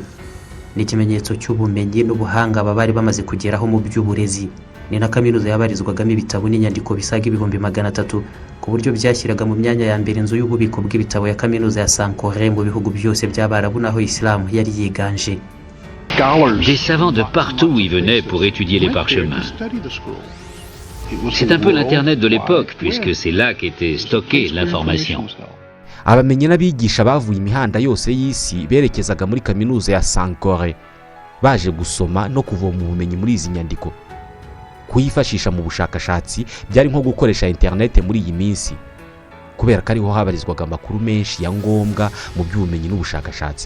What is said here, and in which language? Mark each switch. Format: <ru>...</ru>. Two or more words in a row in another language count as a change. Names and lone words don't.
<rw>Ni ikimenyetso cy'ubumenyi n'ubuhanga bari bamaze kugeraho mu by'uburezi. Ni na kaminuza yabarizwagamo ibitabo n'inyandiko bisaga 300,000, ku buryo byashyiraga mu myanya ya mbere inzu y'ububiko bw'ibitabo ya kaminuza ya Sankore mu bihugu byose by'Abarabu naho Islam yari yiganje.</rw> <fr>Des savants de partout y venaient pour étudier les parchemins. C'est un peu l'internet de l'époque, puisque c'est là qu'était stockée l'information.</fr> <rw>Abamenyi n'abigisha bavuye imihanda yose y'isi berekezaga muri kaminuza ya Sankore, baje gusoma no kuvoma ubumenyi muri izi nyandiko. Kuyifashisha mu bushakashatsi byari nko gukoresha internet muri iyi minsi, kubera ko ariho habarizwaga amakuru menshi ya ngombwa mu by'ubumenyi n'ubushakashatsi.</rw>